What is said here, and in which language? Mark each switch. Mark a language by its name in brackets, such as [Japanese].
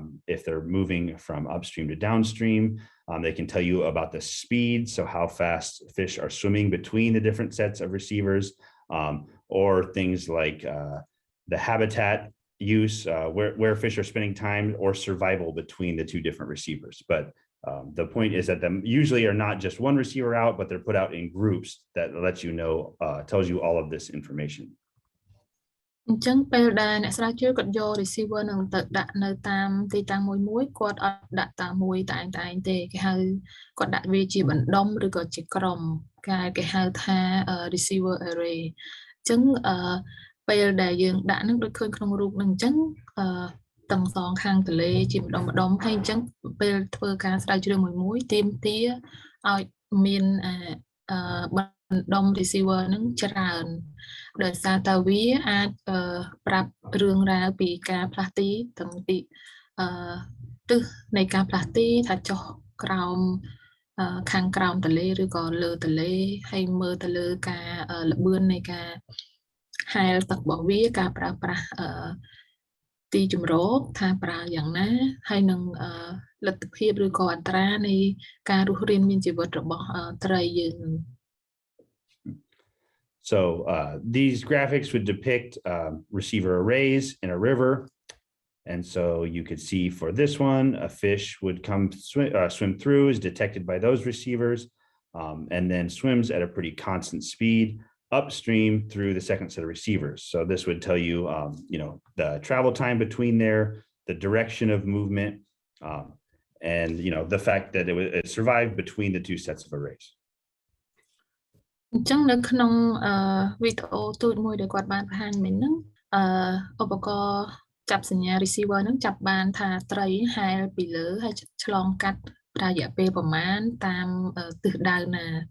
[English] If they're moving from upstream to downstream, they can tell you about the speed, so how fast fish are swimming between the different sets of receivers, or things like the habitat use, where fish are spending time, or survival between the two different receivers. But the point is that them usually are not just one receiver out, but they're put out in groups that lets you know, tells you all of this information. [Khmer] អញ្ចឹងពេលដែលអ្នកស្រាវជ្រាវគាត់យក receiver នឹងទៅដាក់នៅតាមទីតាំងមួយគាត់អត់ដាក់តាមមួយតែឯងទេគេហៅគាត់ដាក់វាជាបណ្ដុំឬក៏ជាក្រុមគេហៅថា receiver array អញ្ចឹងពេលដែលយើងដាក់នឹងដូចឃើញក្នុងរូបនឹងអញ្ចឹង ទាំងសងខាងទន្លេជាម្ដុំហើយអញ្ចឹងពេលធ្វើការស្រាវជ្រាវមួយទាមទារឲ្យមានបណ្ដុំ receiver នឹងច្រើនដោយសារតែវាអាចប្រាប់រឿងរ៉ាវពីការផ្លាស់ទីទាំងពី ទិសនៃការផ្លាស់ទីថាចុះក្រោមខាងក្រោមទន្លេឬក៏លើទន្លេហើយមើលទៅលើការល្បឿននៃការហែលទឹករបស់វាការប្រើប្រាស់ទីជម្រកថាប្រើយ៉ាងណាហើយនឹងលទ្ធភាពឬក៏អត្រានៃការរស់រានមានជីវិតរបស់ត្រីយើង [English] So these graphics would depict receiver arrays in a river. And so you could see for this one, a fish would swim through, is detected by those receivers, and then swims at a pretty constant speed upstream through the second set of receivers. So this would tell you, the travel time between there, the direction of movement, and, the fact that it survived between the two sets of arrays. [Khmer] អញ្ចឹងនៅក្នុងវីដេអូទូចមួយដែលគាត់បានបង្ហាញមិញហ្នឹងឧបករណ៍ចាប់សញ្ញា receiver ហ្នឹងចាប់បានថាត្រីហែលពីលើហើយឆ្លងកាត់រយៈពេលប្រមាណតាមទិសដៅណា